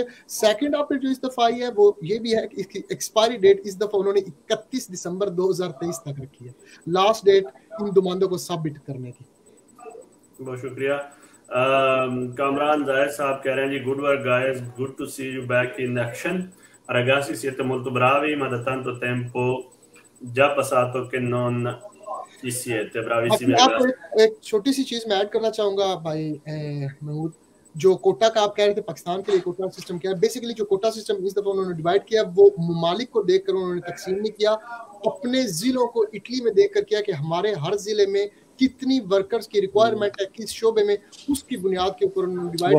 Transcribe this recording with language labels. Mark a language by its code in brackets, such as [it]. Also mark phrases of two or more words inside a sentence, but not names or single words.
[en] second update [ur] جو اس دفعہ آئی ہے وہ یہ بھی ہے کہ اس کی [en] expiry date [ur] اس دفعہ انہوں نے 31 دسمبر 2023 تک رکھی ہے, [en] last date [ur] ان دومانداؤں کو سبمٹ کرنے کی. بہت شکریہ. کامران ظاہر صاحب کہہ رہے ہیں جی, [en] Good work guys, good to see you back in action. [it] Ragazzi siete molto bravi, ma da tanto tempo già passato che non ci siete. Bravissimi ragazzi. [ur] ایک چھوٹی سی چیز میں ایڈ کرنا چاہوں گا بھائی محمود، جو کوٹا کا آپ کہہ رہے تھے پاکستان کے لیے [en] quota system [ur] کیا ہے. بیسکلی جو [en] quota system [ur] اس دفعہ انہوں نے ڈیوائڈ کیا وہ ممالک کو دیکھ کر انہوں نے تقسیم نہیں کیا، اپنے ضلعوں کو اٹلی میں دیکھ کر کیا کہ ہمارے ہر ضلعے میں کتنی ورکرز کی ریکوائرمنٹ ہے، کس شعبے میں، اس کی بنیاد کے اوپر انہوں نے ڈیوائڈ